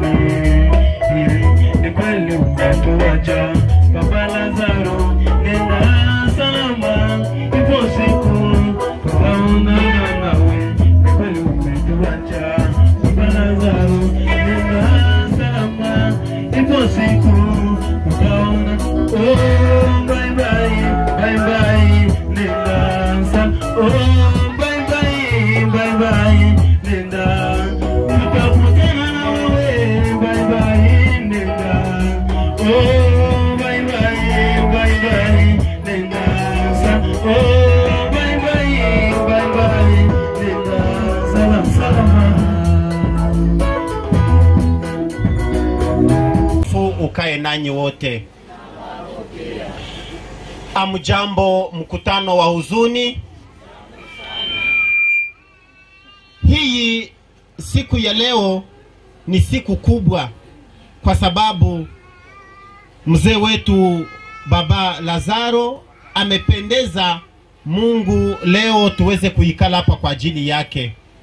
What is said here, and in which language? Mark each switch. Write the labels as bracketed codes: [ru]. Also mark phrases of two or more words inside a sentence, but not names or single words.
[sw] Ni kweli umetuacha Baba Lazaro, nenda salama ipo siku tutaonana nawe. Ni kweli umetuacha Baba Lazaro, nenda salama ipo siku tutaonana. [en] Oh bye bye, bye bye, [sw] nenda salama. [en] Oh bye bye, bye bye, [sw] nenda tutakutana na wewe. [en] Bye bye, nenda. Oh bye bye, bye bye, [sw] nenda salama. [en] Oh bye bye, bye bye, [sw] nenda salama. Ukae nanyi wote. Amjambo, mkutano wa huzuni. Hii siku ya leo ni siku kubwa kwa sababu mzee wetu Baba Lazaro amependeza Mungu leo tuweze kuikala hapa kwa ajili yake.